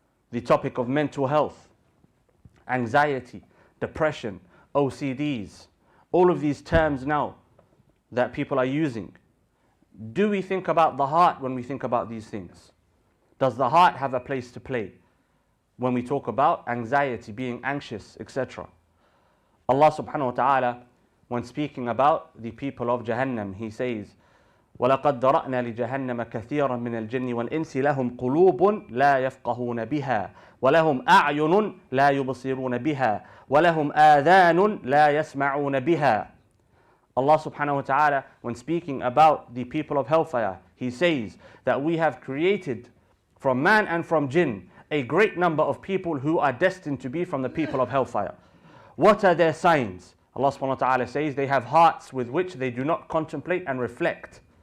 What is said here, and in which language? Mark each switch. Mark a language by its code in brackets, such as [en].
[en] The topic of mental health, anxiety, depression, OCDs, all of these terms now that people are using. Do we think about the heart when we think about these things? Does the heart have a place to play when we talk about anxiety, being anxious, etc.? Allah subhanahu wa ta'ala, when speaking about the people of Jahannam, He says, [ar] وَلَقَدْ ذَرَأْنَا لِجَهَنَّمَ كَثِيرًا مِنَ الْجِنِّ وَالْإِنسِ لَهُمْ قُلُوبٌ لَا يَفْقَهُونَ بِهَا وَلَهُمْ أَعْيُنٌ لَا يُبْصِرُونَ بِهَا وَلَهُمْ آذَانٌ لَا يَسْمَعُونَ بِهَا. [en] Allah subhanahu wa ta'ala, when speaking about the people of hellfire, He says that we have created from man and from jinn a great number of people who are destined to be from the people of hellfire. What are their signs? Allah subhanahu wa ta'ala says they have hearts with which they do not contemplate and reflect.